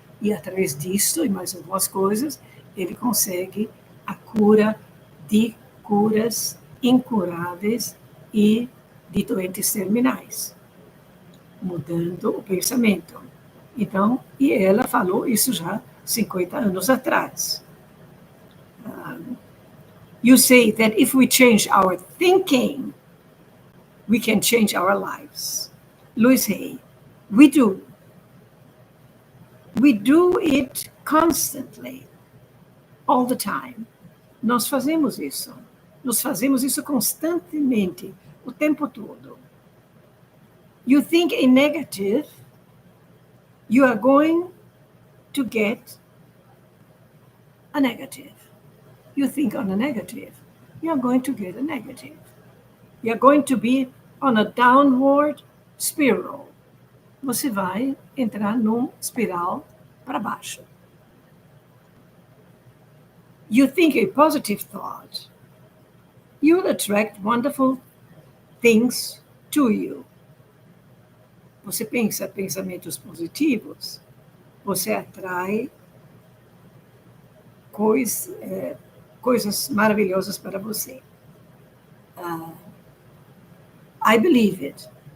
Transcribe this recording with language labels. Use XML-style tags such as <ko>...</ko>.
<pt>E através disso e mais algumas coisas, ele consegue a cura de curas incuráveis e de doentes terminais, mudando o pensamento. Então, e ela falou isso já 50 anos atrás.</pt> <en>You say that if we change our thinking, we can change our lives. Louise Hay, we do. We do it constantly, all the time.</en> <pt>Nós fazemos isso. Nós fazemos isso constantemente, o tempo todo.</pt> <en>You think a negative, you are going to get a negative. You think on a negative, you are going to get a negative. You are going to be on a downward spiral.</en> <pt>Você vai entrar num espiral para baixo.</pt> <en>You think a positive thought, you'll attract wonderful things to you.</en> <pt>Você pensa pensamentos positivos, você atrai coisas maravilhosas para você.</pt> <en>I believe it.</en>